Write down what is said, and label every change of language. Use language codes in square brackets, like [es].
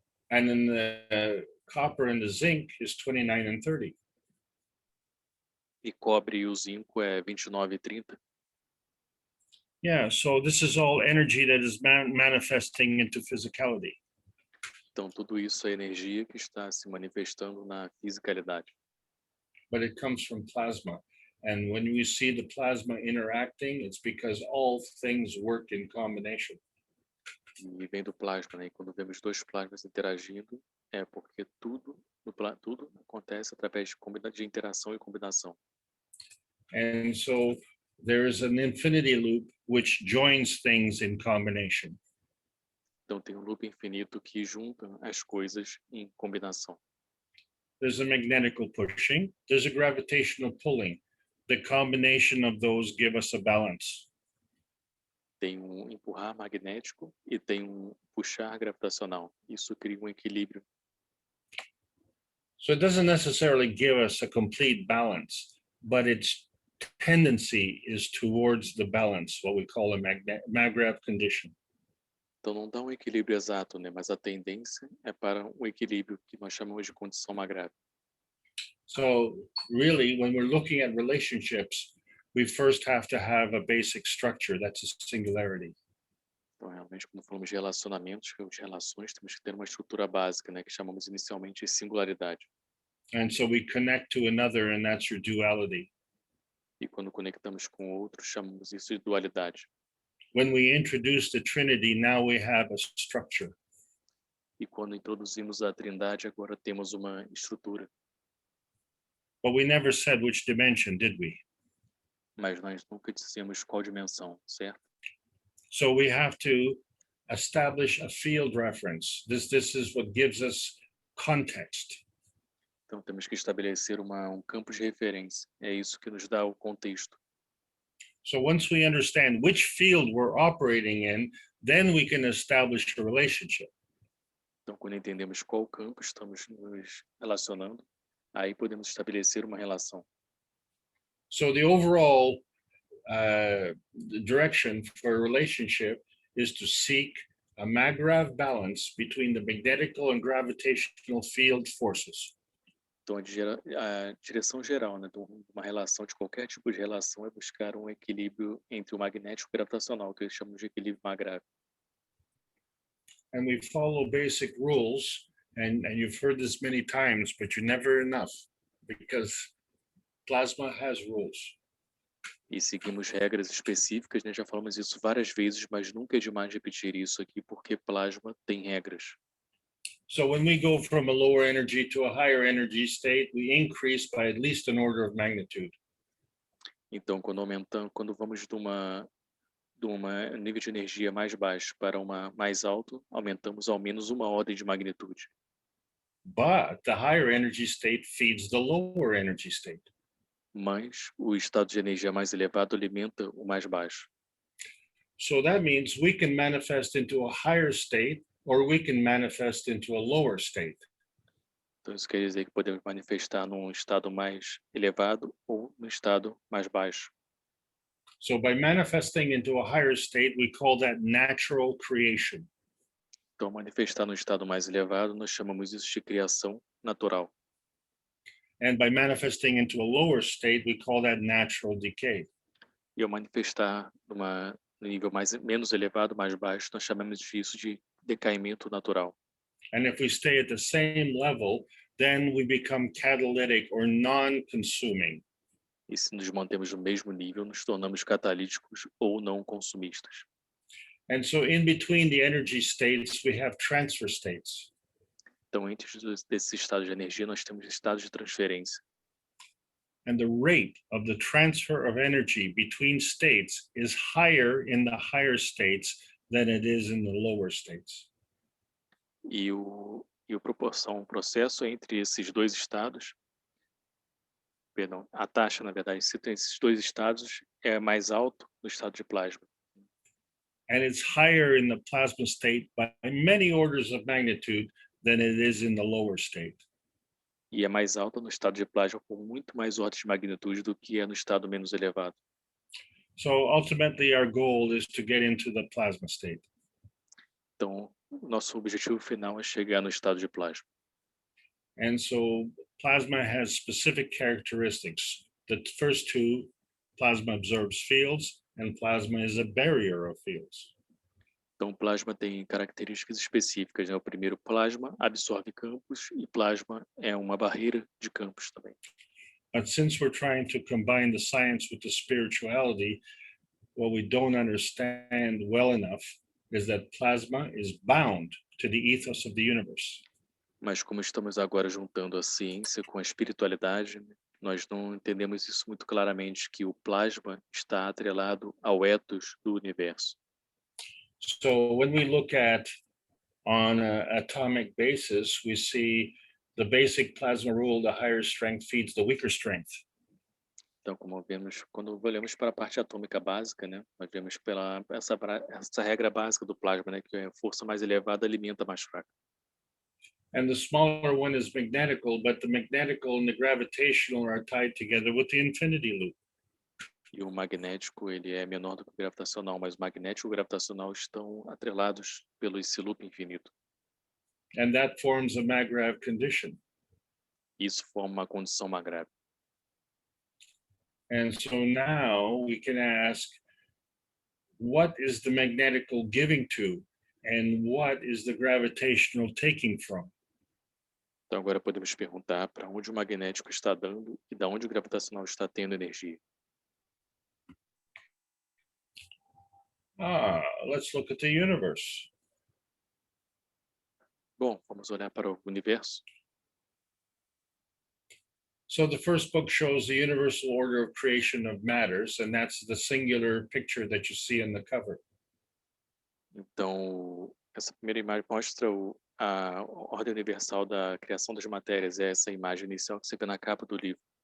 [en] And then the copper and the zinc is 29 and 30. [pt] E cobre e o zinco é 29 e 30. [en] Yeah, so this is all energy that is manifesting into physicality. [pt] Então, tudo isso é energia que está se manifestando na fisicalidade. [en] But it comes from plasma. And when we see the plasma interacting, it's because all things work in combination. [pt] E vem do plasma, né? E quando vemos dois plasmas interagindo, é porque tudo acontece através de interação e combinação. [en] And so there is an infinity loop which joins things in combination. [pt] Então, tem um loop infinito que junta as coisas em combinação. [en] There's a magnetical pushing, there's a gravitational pulling. The combination of those give us a balance. [pt] Tem um empurrar magnético e tem um puxar gravitacional. Isso cria um equilíbrio. [en] So it doesn't necessarily give us a complete balance, but its tendency is towards the balance, what we call a maggrav condition. [pt] Então, não dá um equilíbrio exato, né? Mas a tendência é para um equilíbrio que nós chamamos de condição magrável. [en] So really, when we're looking at relationships, we first have to have a basic structure, that's a singularity. [pt] Então, realmente, quando falamos de relacionamentos, de relações, temos que ter uma estrutura básica, né? Que chamamos inicialmente de singularidade. [en] And so we connect to another, and that's your duality. [pt] E quando conectamos com outro, chamamos isso de dualidade. [en] When we introduce the Trinity, now we have a structure. [pt] E quando introduzimos a Trindade, agora temos uma estrutura. [en] But we never said which dimension, did we? [pt] Mas nós nunca dissemos qual dimensão, certo? [en] So we have to establish a field reference. This is what gives us context. [pt] Então temos que estabelecer um campo de referência. É isso que nos dá o contexto. [en] So once we understand which field we're operating in, then we can establish a relationship. [pt] Então, quando entendemos qual campo estamos nos relacionando, aí podemos estabelecer uma relação. [en] So the overall direction for a relationship is to seek a maggrav balance between the magnetical and gravitational field forces. [pt] Então, a direção geral, né, de uma relação, de qualquer tipo de relação, é buscar um equilíbrio entre o magnético e o gravitacional, que eles chamam de equilíbrio magrável. [en] And we follow basic rules, and you've heard this many times, but you're never enough, because plasma has rules. [pt] E seguimos regras específicas, né? Já falamos isso várias vezes, mas nunca é demais repetir isso aqui, porque plasma tem regras. [en] So when we go from a lower energy to a higher energy state, we increase by at least an order of magnitude. [pt] Então, quando vamos de uma nível de energia mais baixo para uma mais alto, aumentamos ao menos uma ordem de magnitude. [en] But the higher energy state feeds the lower energy state. [pt] Mas o estado de energia mais elevado alimenta o mais baixo. [en] So that means we can manifest into a higher state, or we can manifest into a lower state. [pt] Então, isso quer dizer que podemos manifestar num estado mais elevado ou no estado mais baixo. [en] So by manifesting into a higher state, we call that natural creation. [pt] Então, manifestar no estado mais elevado, nós chamamos isso de criação natural. [en] And by manifesting into a lower state, we call that natural decay. [pt] E ao manifestar no nível menos elevado, mais baixo, nós chamamos disso de decaimento natural. [en] And if we stay at the same level, then we become catalytic or non-consuming. [pt] E se nos mantemos no mesmo nível, nos tornamos catalíticos ou não consumistas. [en] And so in between the energy states, we have transfer states. [pt] Então, entre desses estados de energia, nós temos estados de transferência. [en] And the rate of the transfer of energy between states is higher in the higher states than it is in the lower states. [pt] E o processo entre esses dois estados, a taxa, na verdade, entre esses dois estados é mais alto no estado de plasma. [en] And it's higher in the plasma state by many orders of magnitude than it is in the lower state. [pt] E é mais alta no estado de plasma por muito mais ordens de magnitude do que é no estado menos elevado. [en] So ultimately our goal is to get into the plasma state. [pt] Então, o nosso objetivo final é chegar no estado de plasma. [en] And so plasma has specific characteristics. The first two, plasma absorbs fields, and plasma is a barrier of fields. [pt] Então, o plasma tem características específicas, né? O primeiro, plasma absorve campos e plasma é uma barreira de campos também. [en] But since we're trying to combine the science with the spirituality, what we don't understand well enough is that plasma is bound to the ethos of the universe. [pt] Mas como estamos agora juntando a ciência com a espiritualidade, né, nós não entendemos isso muito claramente, que o plasma está atrelado ao ethos do universo. [en] So when we look at on an atomic basis, we see the basic plasma rule: the higher strength feeds the weaker strength. [pt] Então, como vemos, quando olhamos para a parte atômica básica, né, nós vemos essa regra básica do plasma, né, que a força mais elevada alimenta a mais fraca. [en] And the smaller one is magnetical, but the magnetical and the gravitational are tied together with the infinity loop. [pt] E o magnético, ele é menor do que o gravitacional, mas o magnético e o gravitacional estão atrelados pelo esse loop infinito. [en] And that forms a maggrav condition. [pt] Isso forma uma condição magrável. [en] And so now we can ask, what is the magnetical giving to, and what is the gravitational taking from? [pt] Então agora podemos perguntar para onde o magnético está dando e da onde o gravitacional está tendo energia. [en] Let's look at the universe. [pt] Bom, vamos olhar para o universo. [en] So the first book shows the universal order of creation of matters, and that's the singular picture that you see in the cover. [pt] Então, essa primeira imagem mostra a ordem universal da criação das matérias, é essa imagem inicial que você vê na capa do livro.